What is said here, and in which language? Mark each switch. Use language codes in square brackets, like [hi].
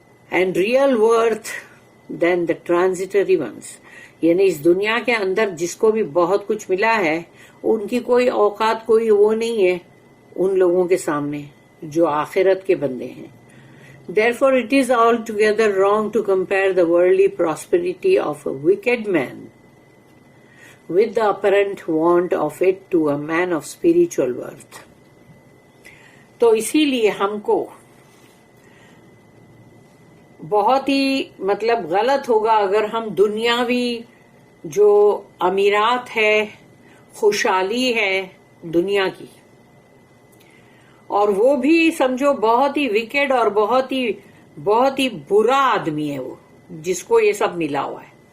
[en] and real worth than the transitory ones, [ur] یعنی اس دنیا کے اندر جس کو بھی بہت کچھ ملا ہے، ان کی کوئی اوقات، کوئی وہ نہیں ہے ان لوگوں کے سامنے جو آخرت کے بندے ہیں. [en] Therefore it is altogether wrong to compare the worldly prosperity of a wicked man with the apparent want of it to a man of spiritual worth. [ur] تو اسی لیے ہم کو بہت ہی غلط ہوگا اگر ہم دنیاوی جو امیرات ہے، خوشحالی ہے دنیا کی، اور وہ بھی سمجھو بہت ہی وکیڈ اور بہت ہی برا آدمی ہے وہ، جس کو یہ سب ملا ہوا ہے.